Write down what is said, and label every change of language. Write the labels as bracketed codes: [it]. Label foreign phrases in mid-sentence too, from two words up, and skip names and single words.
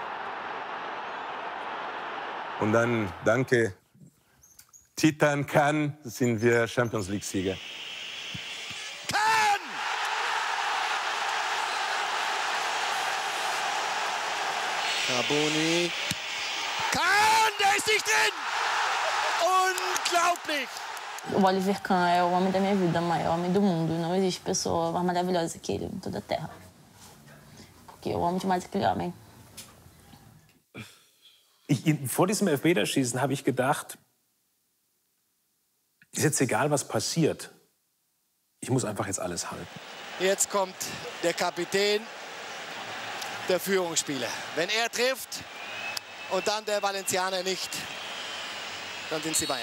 [de] Und dann, danke, Titan Cannes, sind wir Champions League-Sieger. Carboni. Kahn, der ist nicht drin! Unglaublich! [pt] O Oliver Kahn é o homem da minha vida, o maior homem do mundo. Não existe pessoa mais maravilhosa que ele em toda a Terra. Porque eu amo demais aquele homem. [de] Vor diesem Elfmeterschießen habe ich gedacht, ist jetzt egal, was passiert. Ich muss einfach jetzt alles halten. Jetzt kommt der Kapitän, der Führungsspieler. Wenn er trifft und dann der Valencianer nicht, dann sind sie Bayern.